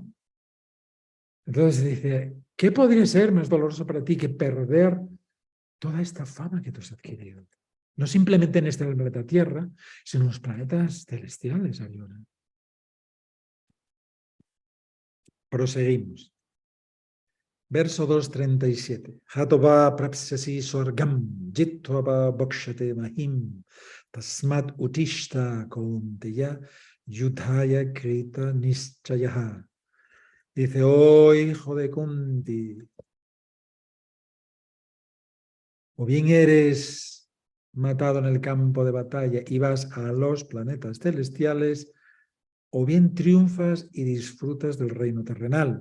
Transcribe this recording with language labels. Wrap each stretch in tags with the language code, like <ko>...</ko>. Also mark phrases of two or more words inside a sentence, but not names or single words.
<es>Entonces dice, ¿qué podría ser más doloroso para ti que perder toda esta fama que tú has adquirido? No simplemente en este planeta Tierra, sino en los planetas celestiales, Arjuna. Proseguimos. Verso 2.37.</es> <sa>हतो वा प्राप्स्यसि स्वर्गं जित्वा भोक्ष्यसे महीम् तस्माद् उत्तिष्ठ कौन्तेय युद्धाय कृत निश्चयः.</sa> <es>Dice, oh hijo de Kunti, o bien eres matado en el campo de batalla y vas a los planetas celestiales, o bien triunfas y disfrutas del reino terrenal.</es>